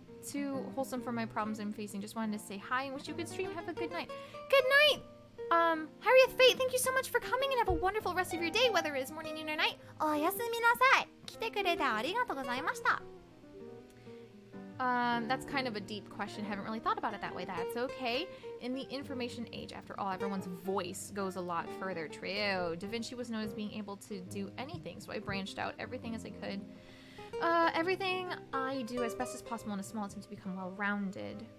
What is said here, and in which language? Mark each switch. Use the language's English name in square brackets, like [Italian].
[English] too wholesome for my problems I'm facing. Just wanted to say hi and wish you a good stream. Have a good night. Good night! Harriet Fate, thank you so much for coming and have a wonderful rest of your day, whether it is morning, noon, or night. [Japanese] おやすみなさい。来てくれてありがとうございました。 [English] That's kind of a deep question. Haven't really thought about it that way. That's okay. In the information age, after all, everyone's voice goes a lot further. True. Da Vinci was known as being able to do anything, so I branched out everything as I could. Everything I do as best as possible in a small attempt to become well-rounded.